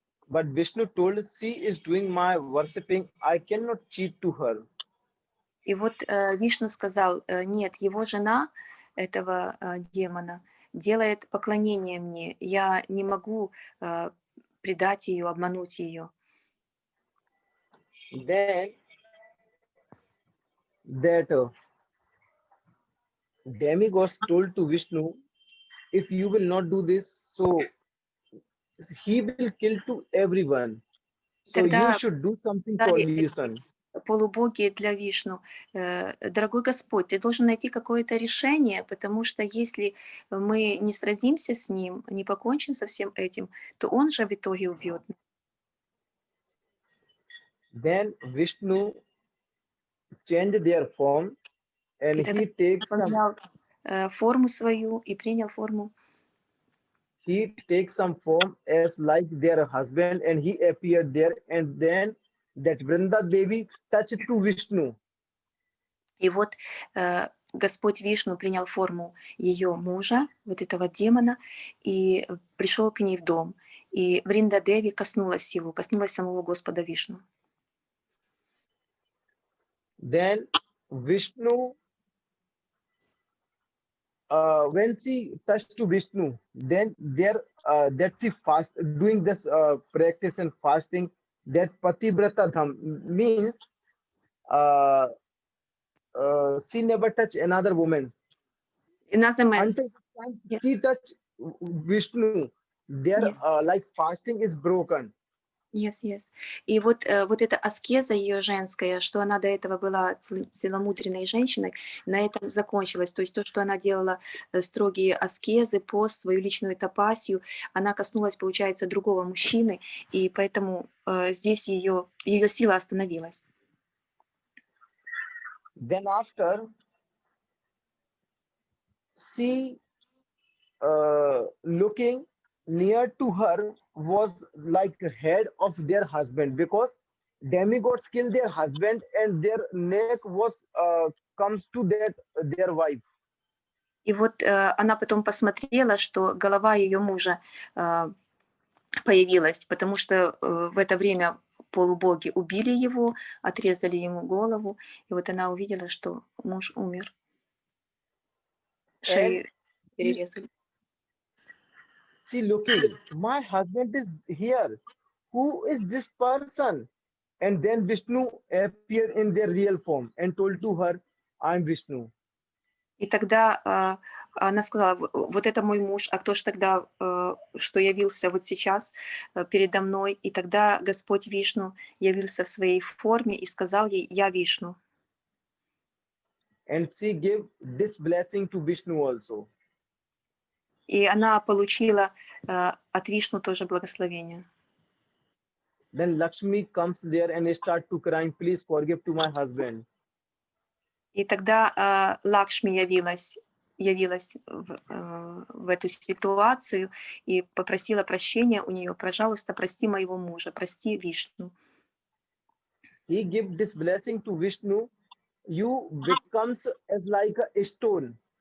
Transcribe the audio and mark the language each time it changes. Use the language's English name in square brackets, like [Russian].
[English] But Vishnu told, she is doing my worshipping. I cannot cheat to her. [Russian] И вот Вишну сказал, нет, его жена, этого демона, делает поклонение мне. Я не могу предать ее, обмануть ее. [English] Then that demigods told to Vishnu, if you will not do this, so he will kill to everyone. So you [Russian] Тогда [English] should do something [Russian] сказали эти [English] solution. [Russian] полубоги для Вишну, дорогой Господь, ты должен найти какое-то решение, потому что если мы не сразимся с ним, не покончим со всем этим, то он же в итоге убьет нас. [English] Then Vishnu changed their form and [Russian] И тогда [English] he takes some [Russian] поменял форму свою и принял форму. [English] form as like their husband and he appeared there, and then that Vrinda Devi touched to Vishnu. [Russian] И вот Господь Вишну принял форму ее мужа, вот этого демона, и пришел к ней в дом. И Вринда Деви коснулась его, коснулась самого Господа Вишну. [English] Then Vishnu, when she touched to Vishnu, then there that she fast doing this practice and fasting, that Pativrata Dham means uh, she never touched another woman Another man. until the time Yes. she touched Vishnu. Their Yes. like fasting is broken. Yes, yes. [Russian] И вот, вот эта аскеза ее женская, что она до этого была целомудренной женщиной, на этом закончилось. То есть то, что она делала строгие аскезы, пост, свою личную тапасию, она коснулась, получается, другого мужчины, и поэтому здесь ее сила остановилась. [English] Then after she looking near to her was like head of their husband, because demigods kill their husband and their neck was comes to that their wife. [Russian] И вот она потом посмотрела, что голова ее мужа появилась, потому что в это время полубоги убили его, отрезали ему голову, и вот она увидела, что муж умер. [English] And [Russian] Шею [English] she, [Russian] перерезали. [English] she looking, my husband is here. Who is this person? And then Vishnu appeared in their real form and told to her, I'm Vishnu. [Russian] И тогда она сказала, вот это мой муж, а кто же тогда, что явился вот сейчас передо мной? И тогда Господь Вишну явился в своей форме и сказал ей, я Вишну. [English] And she gave this blessing to Vishnu also. [Russian] И она получила от Вишну тоже благословение. [English] Then Lakshmi comes there and start to crying, please forgive to my husband. [Russian] И тогда Лакшми явилась в эту ситуацию и попросила прощения у нее, пожалуйста, прости моего мужа, прости Вишну. [English] He give this blessing to Vishnu. You becomes as like a stone.